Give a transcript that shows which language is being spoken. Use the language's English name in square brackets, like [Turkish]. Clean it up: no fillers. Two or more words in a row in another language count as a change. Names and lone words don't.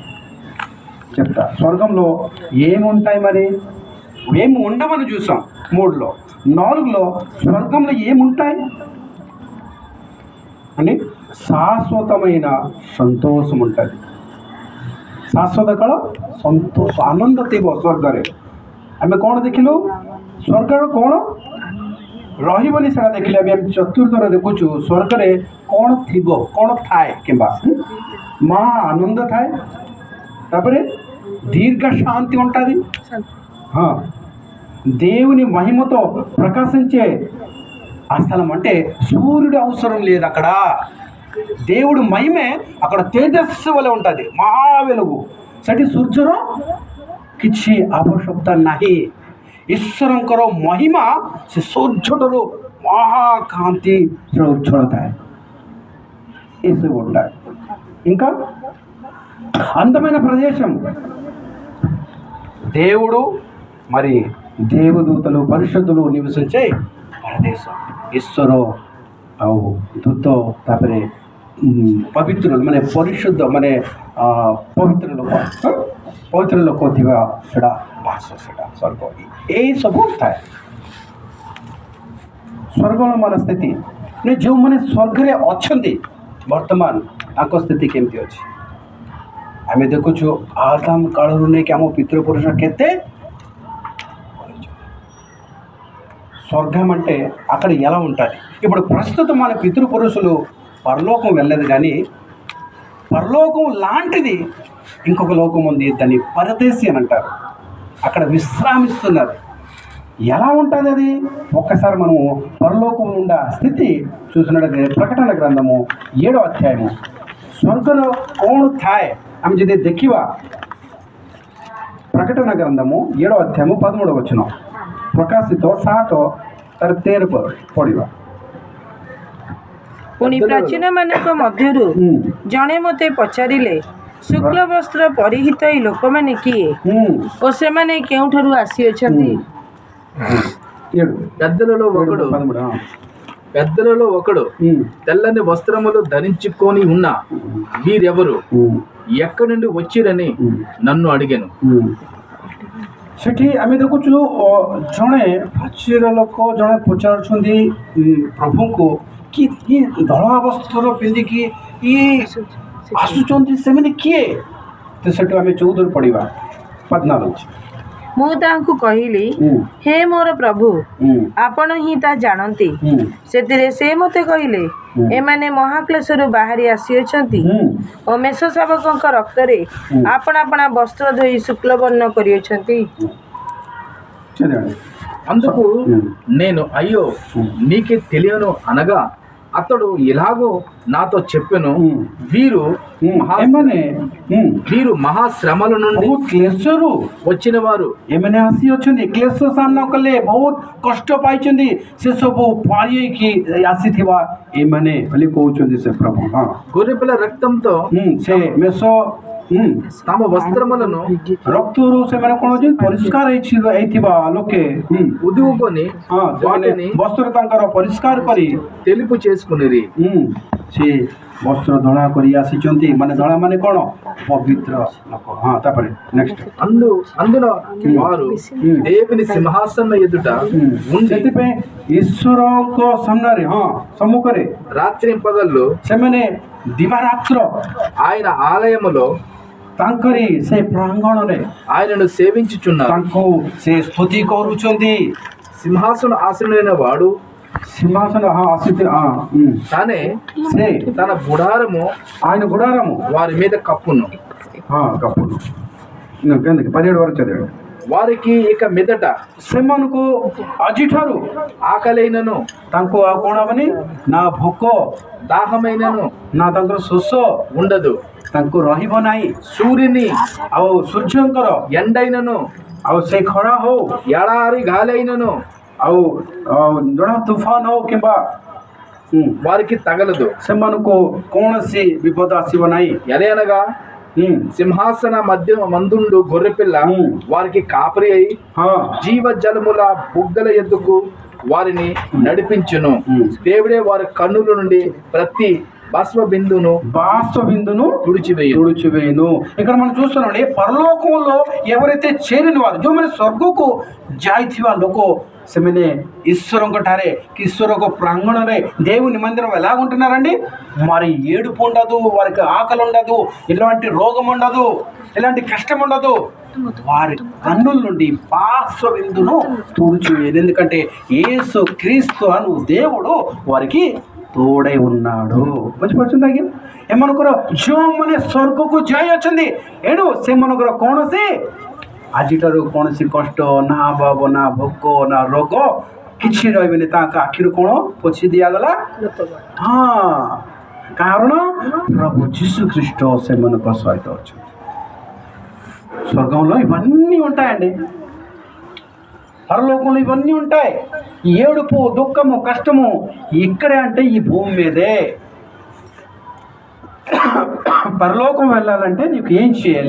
[Telugu] చెప్తా, స్వర్గంలో ఏముంటాయి మరి? ఏమి ఉండవని చూసాం 3లో. 4లో స్వర్గంలో ఏముంటాయి అని శాశ్వతమైన సంతోషం ఉంటుంది. [Odia] శాశ్వత କାଳ ସନ୍ତୋଷ ଆନନ୍ଦ ଥିବ ସ୍ୱର୍ଗରେ. ଆମେ କ'ଣ ଦେଖିଲୁ? ସ୍ୱର୍ଗର କ'ଣ ରହିବନି ସେଇଟା ଦେଖିଲେ ଆମେ 4ଥରେ ଦେଖୁଛୁ ସ୍ୱର୍ଗରେ କ'ଣ ଥିବ, କ'ଣ ଥାଏ କିମ୍ବା [Telugu] మహా ఆనంద [Odia] ଥାଏ. [Telugu] ତାପରେ దీర్ఘ శాంతి ఉంటుంది. దేవుని మహిమతో ప్రకాశించే ఆ స్థలం. అంటే సూర్యుడు అవసరం లేదు అక్కడ. దేవుడు మహిమే అక్కడ తేజస్సు వలె ఉంటుంది, మహా వెలుగు. [Odia] ସେଠି ସୂର୍ଯ୍ୟର କିଛି ଆବଶ୍ୟକତା ନାହିଁ. ଈଶ୍ୱରଙ୍କର ମହିମା ସେ ସୂର୍ଯ୍ୟଠାରୁ [Telugu] మహాకాంతి ఉజ్వଳ [Odia] ଥାଏ. [Telugu] ଏସବୁ ఉంటాయి. ఇంకా అందమైన ప్రదేశం. దేవుడు మరి దేవదూతలు పరిశుద్ధులు నివసించే ప్రదేశం. [Odia] ఈశ్వర ଆଉ ଦୂତ, ତାପରେ ପବିତ୍ର ମାନେ ପରିଶୁଦ୍ଧ ମାନେ ପବିତ୍ର ଲୋକ ଥିବା ସେଟା ବାସ, ସେଟା ସ୍ୱର୍ଗ. ଏଇସବୁ ଥାଏ ସ୍ୱର୍ଗର ସ୍ଥିତି. ଯେଉଁମାନେ ସ୍ୱର୍ଗରେ ଅଛନ୍ତି ବର୍ତ୍ତମାନ ତାଙ୍କ ସ୍ଥିତି କେମିତି ଅଛି ଆମେ ଦେଖୁଛୁ. [Telugu] ఆదాం [Odia] కాଳରୁ ନେଇକି ଆମ [Telugu] పితృపురుష କେତେ స్వర్గం అంటే అక్కడ ఎలా ఉంటుంది. ఇప్పుడు ప్రస్తుతం మన పితృపురుషులు పరలోకం వెళ్ళలేదు, కానీ పరలోకం లాంటిది ఇంకొక లోకం ఉంది, దాన్ని పరదేశి అని అంటారు. అక్కడ విశ్రామిస్తున్నారు. ఎలా ఉంటుంది అది? ఒక్కసారి మనము పరలోకం ఉన్న స్థితి చూసినట్లయితే ప్రకటన గ్రంథము 7వ అధ్యాయము. [Odia] స్వర్గలో କ'ଣ ଥାଏ ଆମେ ଯଦି ଦେଖିବା, [Telugu] ప్రకటన గ్రంథము 7వ అధ్యాయము 13వ వచనం, [Odia] ପ୍ରକାଶିତ 7:13 ପଢ଼ିବା. ପୁଣି ପ୍ରାଚୀନମାନଙ୍କ ମଧ୍ୟରୁ ଜଣେ ମୋତେ ପଚାରିଲେ, ଶୁକ୍ଳ ବସ୍ତ୍ର ପରିହିତ ଏଇ ଲୋକମାନେ କିଏ ଓ ସେମାନେ କେଉଁଠାରୁ ଆସିଅଛନ୍ତି? [Telugu] పెద్దలలో ఒకడు పెద్దలలో ఒకడు తెల్లని వస్త్రములు ధరించుకొని ఉన్న వీరెవరు, ఎక్కడి నుండి వచ్చిరని నన్ను అడిగాను. [Odia] ସେଠି ଆମେ ଦେଖୁଛୁ ଜଣେ ପ୍ରାଚୀର ଲୋକ ଜଣେ ପଚାରୁଛନ୍ତି ପ୍ରଭୁଙ୍କୁ କି ଇଏ ଧଳା ବସ୍ତ୍ର ପିନ୍ଧିକି ଇଏ ଆସୁଛନ୍ତି ସେମାନେ କିଏ? ତ ସେଠୁ ଆମେ 14 ପଢ଼ିବା 14 ମୁଁ ତାଙ୍କୁ କହିଲି, ହେ ମୋର ପ୍ରଭୁ, ଆପଣ ହିଁ ତା ଜାଣନ୍ତି। ସେଥିରେ ସେ ମୋତେ କହିଲେ, ଏମାନେ ମହାକ୍ଲେଶରୁ ବାହାରି ଆସିଅଛନ୍ତି ଓ ମେଷ ଶାବକଙ୍କ ରକ୍ତରେ ଆପଣା ଆପଣା ବସ୍ତ୍ର ଧୋଇ ଶୁକ୍ଲବର୍ଣ୍ଣ କରିଅଛନ୍ତି। [Telugu] అందుకు నేను, అయ్యో నీకే తెలియను అనగా, అతడు ఇలాగో నాతో చెప్పెను, వీరు మహాశ్రమల నుండి [Odia] କ୍ଲେଶରୁ [Telugu] వచ్చిన వారు, [Odia] ଏମାନେ ଆସିଅଛନ୍ତି, କ୍ଲେଶ ସାମ୍ନା କଲେ, ବହୁତ କଷ୍ଟ ପାଇଛନ୍ତି, ସେ ସବୁ ପାଇକି ଆସିଥିବା ଏମାନେ ବୋଲି କହୁଛନ୍ତି ସେ ପ୍ରଭୁ। [Telugu] గొర్రెపిల్ల రక్తంతో [Odia] ସେ ମେଷ [Telugu] తమ వస్త్రములను [Odia] ରକ୍ତରୁ ସେମାନେ କ'ଣ ହଉଛନ୍ତି ପରିଷ୍କାର ହେଇଥିବା ଲୋକେ [Telugu] ఉదువుకొని వాటిని [Odia] ବସ୍ତ୍ର ତାଙ୍କର ପରିଷ୍କାର କରି [Telugu] తెలుపు చేసుకునిరి। [Odia] ସେ ବସ୍ତ୍ର ଧଳା କରି ଆସିଛନ୍ତି, ମାନେ ଧଳା ମାନେ କ'ଣ ପବିତ୍ର ଲୋକ। ତାପରେ ନେକ୍ସଟ [Telugu] అందున వారు దేవుని సింహాసనం ఎదుట ఉండి, [Odia] ସେଥିପାଇଁ ଈଶ୍ୱରଙ୍କ ସାମ୍ନାରେ ସମ୍ମୁଖରେ [Telugu] రాత్రి పగళ్ళు [Odia] ସେମାନେ ଦିବାରାତ୍ର [Telugu] ఆయన ఆలయములో [Odia] ତାଙ୍କରି ସେ ପ୍ରାଙ୍ଗଣରେ [Telugu] ఆయనను సేవించుచున్నారు। [Odia] ତାଙ୍କୁ ସେ ସ୍ତୁତି କରୁଛନ୍ତି। [Telugu] సింహాసన ఆసనుడైన వాడు సింహాసన తానే [Odia] ସେ [Telugu] తన గుడారము ఆయన గుడారము వారి మీద కప్పును, కప్పును 17 వరకు చదివాడు। వారికి ఇక మీదట [Odia] ସେମାନଙ୍କୁ ଆଜିଠାରୁ [Telugu] ఆకలైనను [Odia] ତାଙ୍କୁ ଆଉ କ'ଣ ହବନି, ନା ଭୋକ [Telugu] దాహమైనను [Odia] ନା ତାଙ୍କର ଶୋଷ [Telugu] ఉండదు। [Odia] ତାଙ୍କୁ ରହିବ ନାହିଁ। [Telugu] సూర్యుని [Odia] ଆଉ ସୂର୍ଯ୍ୟଙ୍କର [Telugu] ఎండైనను [Odia] ଆଉ ସେ ଖରା ହଉ, [Telugu] ఎడారి గాలైనను [Odia] ଆଉ ଜଣ ତୁଫାନ ହଉ କିମ୍ବା [Telugu] వారికి తగలదు। [Odia] ସେମାନଙ୍କୁ କୌଣସି ବିପଦ ଆସିବ ନାହିଁ। [Telugu] ఎలయనగా సింహాసన మధ్య మందుండు గొర్రెపిల్ల వారికి కాపరి అయి జీవ జలముల బుగ్గల ఎద్దుకు వారిని నడిపించును। దేవుడే వారి కన్నుల నుండి ప్రతి బాష్ప బిందును తుడిచివేయును। ఇక్కడ మనం చూస్తున్నాం పరలోకంలో ఎవరైతే చేరిన వారు, [Odia] ଯୋଉମାନେ ସ୍ୱର୍ଗକୁ ଯାଇଥିବା ଲୋକ, ସେମାନେ ଈଶ୍ୱରଙ୍କ ଠାରେ ଈଶ୍ୱରଙ୍କ ପ୍ରାଙ୍ଗଣରେ [Telugu] దేవుని మందిరం ఎలా ఉంటున్నారండి? మరి ఏడుపు ఉండదు, వారికి ఆకలి ఉండదు, ఇలాంటి రోగం ఉండదు, ఇలాంటి కష్టం ఉండదు। వారి కన్నుల నుండి బాష్ప బిందును తుడిచివేయదు, ఎందుకంటే యేసు క్రీస్తు అను దేవుడు వారికి తోడై ఉన్నాడు। [Odia] ବୁଝିପାରୁଛନ୍ତି ଆଜ୍ଞା? ଏମାନଙ୍କର ଯେଉଁମାନେ ସ୍ୱର୍ଗକୁ ଯାଇଅଛନ୍ତି, ଏଣୁ ସେମାନଙ୍କର କୌଣସି ଆଜିଠାରୁ କୌଣସି କଷ୍ଟ, ନା ଅଭାବ, ନା ଭୋକ, ନା ରୋଗ କିଛି ରହିବେନି। ତାଙ୍କ ଆଖିରୁ କ'ଣ ପୋଛି ଦିଆଗଲା? କାରଣ ପ୍ରଭୁ ଯୀଶు ଖ୍ରୀଷ୍ଟ ସେମାନଙ୍କ ସହିତ ଅଛନ୍ତି। [Telugu] స్వర్గంలో ఇవన్నీ ఉంటాయండి, పరలోకంలో ఇవన్నీ ఉంటాయి। ఏడుపు, దుఃఖము, కష్టము ఇక్కడే అంటే ఈ భూమి మీదే। పరలోకం వెళ్ళాలంటే నీకు ఏం చేయాలి?